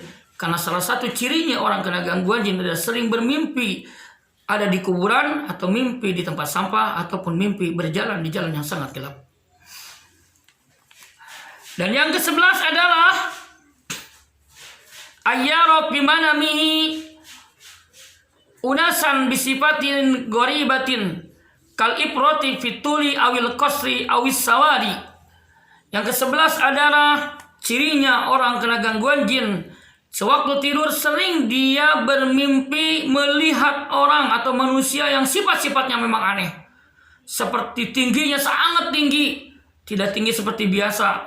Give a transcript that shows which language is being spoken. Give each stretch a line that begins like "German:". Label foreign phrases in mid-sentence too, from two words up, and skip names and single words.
Indonesian: Karena salah satu cirinya orang kena gangguan jin adalah sering bermimpi ada di kuburan atau mimpi di tempat sampah ataupun mimpi berjalan di jalan yang sangat gelap. Dan yang ke-11 adalah
Arabic: يرى بمنامه أناسا بصفات غريبة كالإفراط في الطول أو القصر أو السواد.
Indonesian: Yang ke-11 adalah cirinya orang kena gangguan jin sewaktu tidur sering dia bermimpi melihat orang atau manusia yang sifat-sifatnya memang aneh. Seperti tingginya sangat tinggi, tidak tinggi seperti biasa.